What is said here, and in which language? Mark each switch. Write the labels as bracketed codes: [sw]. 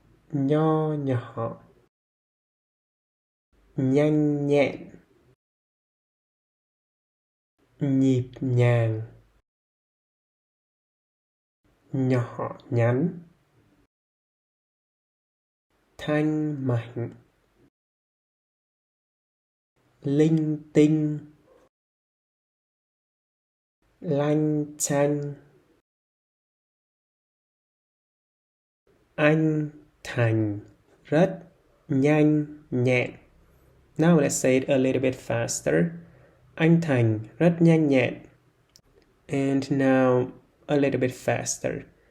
[vi] nho nhỏ, nhanh nhẹn, nhịp nhàng, nhỏ nhắn, thanh mảnh, linh tinh, lanh chanh, anh thành, rất nhanh nhẹn. [en] Now let's say it a little bit faster. [vi] Anh thành rất nhanh nhẹn. [en] And now a little bit faster.